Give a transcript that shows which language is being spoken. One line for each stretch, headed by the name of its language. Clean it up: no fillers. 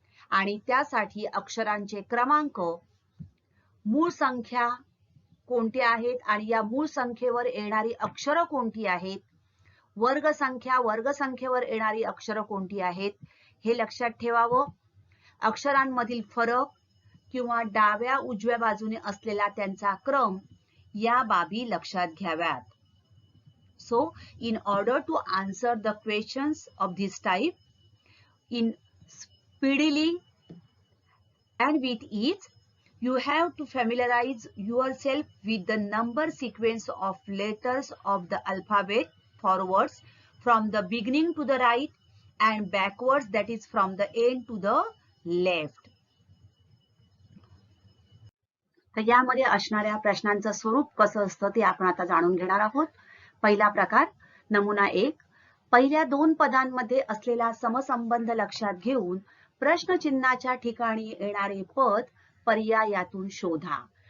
Marathi: आणि त्यासाठी अक्षरांचे क्रमांक, मूळ संख्या कोणत्या आहेत आणि या मूळ संख्येवर येणारी अक्षरं कोणती आहेत, वर्गसंख्येवर येणारी अक्षरं कोणती आहेत हे लक्षात ठेवावं. अक्षरांमधील फरक किंवा डाव्या उजव्या बाजूने असलेला त्यांचा क्रम या बाबी लक्षात घ्याव्यात.
English: So, in order to answer the questions of this type in speedily and with ease, you have to familiarize yourself with the number sequence of letters of the alphabet forwards from the beginning to the right and backwards, that is from the end to the left.
Marathi: तर यामध्ये असणाऱ्या प्रश्नांचं स्वरूप कसं असतं ते आपण आता जाणून घेणार आहोत. पहिला प्रकार नमुना 1. पहिल्या दोन पदांमध्ये असलेला समसंबंध लक्षात घेऊन प्रश्नचिन्हाच्या ठिकाणी येणारे पद पर्यायातून शोधा.